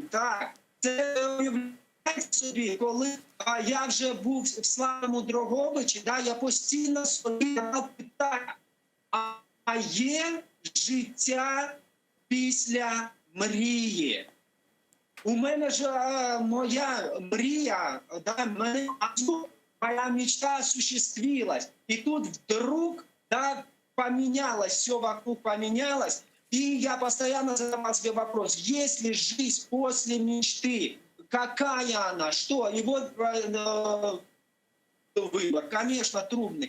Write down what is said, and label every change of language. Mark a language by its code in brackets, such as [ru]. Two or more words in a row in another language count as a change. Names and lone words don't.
[uk] Так, це уявляєте собі, коли я вже був в славному Дрогобичі, да, я постійно собі задав питання, а є життя після мрії? У мене ж моя мрія, [ru] да, моя мечта осуществилась. И тут вдруг, да, поменялось, все вокруг поменялось. И я постоянно задавал себе вопрос, есть ли жизнь после мечты? какая она, что. И вот выбор, конечно, трудный.